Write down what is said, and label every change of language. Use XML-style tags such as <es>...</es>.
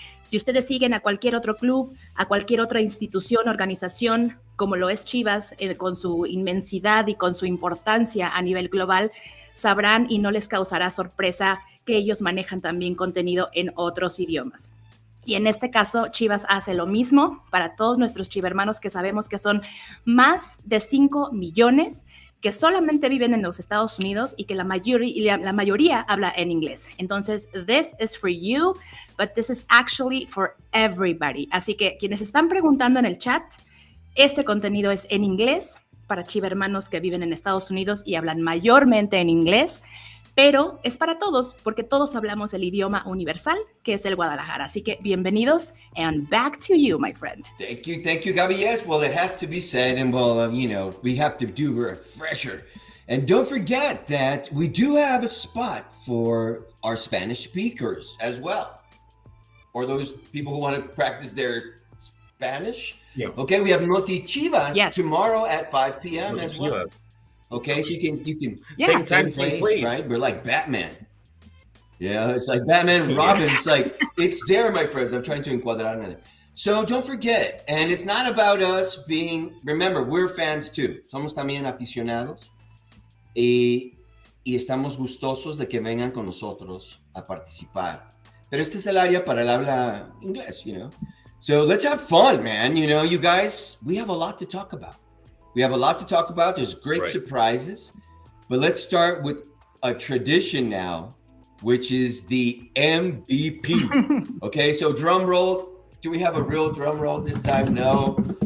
<es>Si ustedes siguen a cualquier otro club, a cualquier otra institución, organización, como lo es Chivas, con su inmensidad y con su importancia a nivel global, sabrán y no les causará sorpresa que ellos manejan también contenido en otros idiomas. Y en este caso, Chivas hace lo mismo para todos nuestros chivermanos que sabemos que son más de 5 millones que solamente viven en los Estados Unidos y que la mayoría habla en inglés. Entonces,</es> <en>this is for you, but this is actually for everybody.</en> <es>Así que quienes están preguntando en el chat, este contenido es en inglés para chivermanos que viven en Estados Unidos y hablan mayormente en inglés, pero es para todos, porque todos hablamos el idioma universal, que es el Guadalajara. Así que bienvenidos,</es> <en>and back to you, my friend. Thank you, Gabi. Yes, well, it has to be said, and well, we have to do a refresher. And don't forget that we do have a spot for our Spanish speakers as well, or those people who want to practice their Spanish. Yeah. Okay, we have Noti Chivas tomorrow at 5 p.m. as well. Chivas. Okay, so you can same time, same place, right? We're like Batman. Yeah, it's like Batman and Robin. It's like, it's there, my friends. I'm trying to</en> <es>encuadrarme</es> <en>there. So don't forget, and it's not about us remember, we're fans too.</en> <es>Somos también aficionados y estamos gustosos de que vengan con nosotros a participar. Pero este es el área para el habla inglés,</es> <en>So let's have fun, man. You guys, we have a lot to talk about. There's great surprises, but let's start with a tradition now, which is the MVP. Okay, so drum roll. Do we have a real drum roll this time? No.</en>